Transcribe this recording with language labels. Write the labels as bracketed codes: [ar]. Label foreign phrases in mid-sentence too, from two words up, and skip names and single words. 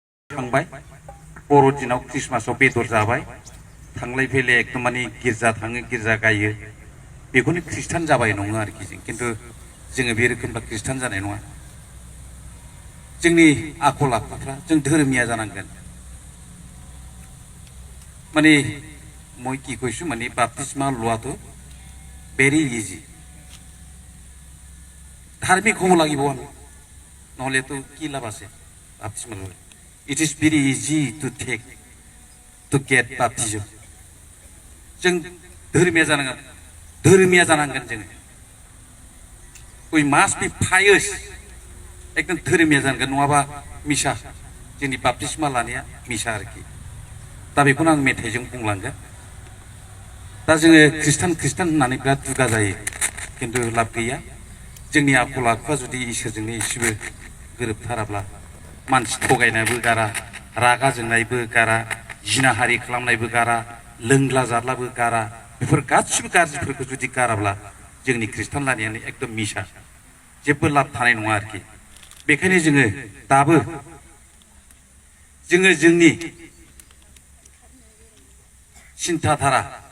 [brx] थांबाय बर'दिनाव ख्रिस्टमासाव बेदर जाबाय थांलाय फैलाय एकदम माने गिर्जा थाङो गिर्जा गायो बेखौनो ख्रिस्टान जाबाय नङा आरोखि जों खिन्थु जोङो बे रोखोमबा ख्रिस्टान जानाय नङा जोंनि आखल आखुफ्रा जों धोरोमिया जानांगोन [as] माने মই কি কৈছো মানে বাপতিস্মা লোৱাটো [en] very easy [as] ধাৰ্মিক হ'ব লাগিব নহ'লেতো কি লাভ আছে বাপতিস্মা লোৱা [en] It is very easy to get baptism. [brx] जों धोरोमिया जानांगोन जों [en] We must be pious. [brx] एकदम धोरोमिया जानांगोन नङाबा मिसा जोंनि बापतिस्मा लानाया मिसा आरोखि दा बेखौनो आं मेथाइजों बुंलांगोन दा जोङो ख्रिस्टान होननानै बिराद दुगा जायो खिन्थु लाब गैया जोंनि आखल आखुआ जुदि इसोरजोंनो एसेबो गोरोबथाराब्ला मानसि थगायनायबो गारा रागा जोंनायबो गारा जिनाहारि खालामनायबो गारा लोंला जारलाबो गारा बेफोर गासिबो गाज्रिफोरखौ जुदि गाराब्ला जोंनि ख्रिस्टान लानायानो एकदम मिसा जेबो लाब थानाय नङा आरोखि बेखायनो जोङो दाबो जोंनि सिन्थाधारा